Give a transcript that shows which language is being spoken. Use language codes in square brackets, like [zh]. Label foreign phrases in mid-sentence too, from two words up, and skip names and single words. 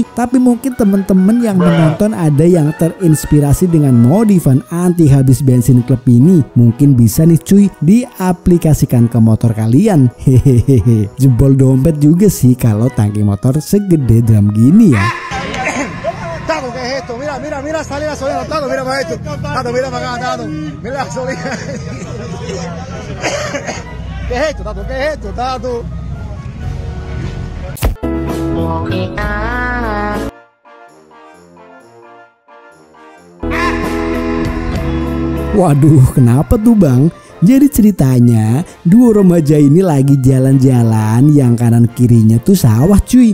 [id] Tapi mungkin teman-teman yang menonton ada yang terinspirasi dengan modifan anti habis bensin klub ini. Mungkin bisa nih cuy diaplikasikan ke motor kalian. Hehehe. Jebol dompet juga sih kalau tangki motor segede drum gini ya. [es] Mira, sale la gasolina, Tato, mira para esto. Tato, mira para acá, Tato. Mira la gasolina. ¿Qué es esto, Tato? ¿Qué es esto, Tato? [id] Waduh, kenapa tuh bang? Jadi ceritanya, dua remaja ini lagi jalan-jalan yang kanan kirinya tuh sawah cuy.